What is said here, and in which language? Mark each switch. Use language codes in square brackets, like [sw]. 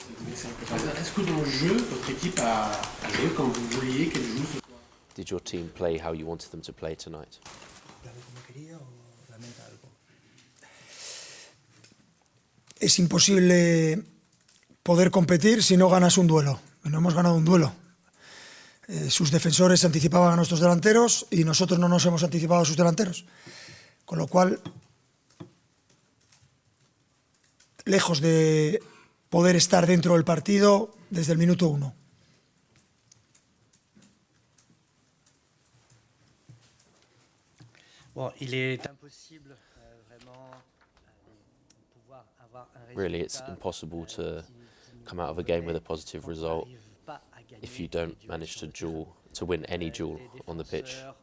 [fr] Est-ce que dans le jeu, votre équipe a joué comme vous vouliez qu'elle joue ce soir? [en] Did your team play how you wanted them to play tonight? [es] Es imposible poder competir si no ganas un duelo. No hemos ganado un duelo. Sus defensores se anticipaban a nuestros delanteros y nosotros no nos hemos anticipado a sus delanteros. Con lo cual, lejos de poder estar dentro del partido desde el minuto 1. [fr] Bon, il est impossible vraiment pouvoir avoir un résultat. [en] Really, it's impossible to come out of a game with a positive result if you don't manage to win any duel on the pitch.